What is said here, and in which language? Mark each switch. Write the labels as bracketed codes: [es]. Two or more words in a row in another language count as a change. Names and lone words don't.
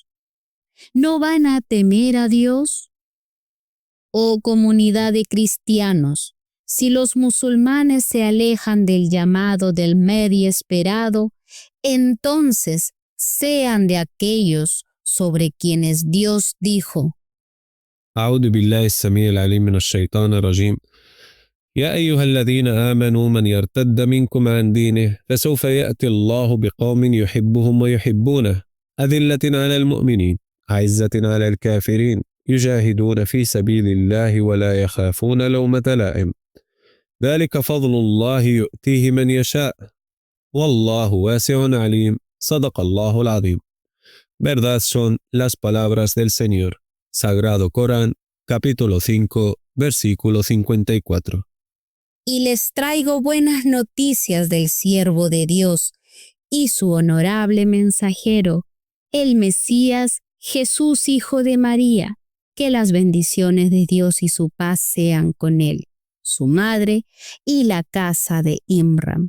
[es] ¿No van a temer a Dios? Oh comunidad de cristianos, si los musulmanes se alejan del llamado del Mahdi esperado, entonces sean de aquellos sobre quienes Dios dijo: [ar] أعوذ بالله السميع العليم من الشيطان الرجيم. يا أيها الذين آمنوا من يرتد منكم عن دينه فسوف يأتي الله بقوم يحبهم ويحبونه أذلة على المؤمنين أعزة على الكافرين يجاهدون في سبيل الله ولا يخافون لومة لائم ذلك فضل الله يؤتيه من يشاء والله واسع عليم صدق الله العظيم. [es] Verdad son las palabras del Señor. Sagrado Corán, capítulo 5, versículo 54. Y les traigo buenas noticias del siervo de Dios y su honorable mensajero, el Mesías, Jesús, hijo de María, que las bendiciones de Dios y su paz sean con él, su madre y la casa de Imram.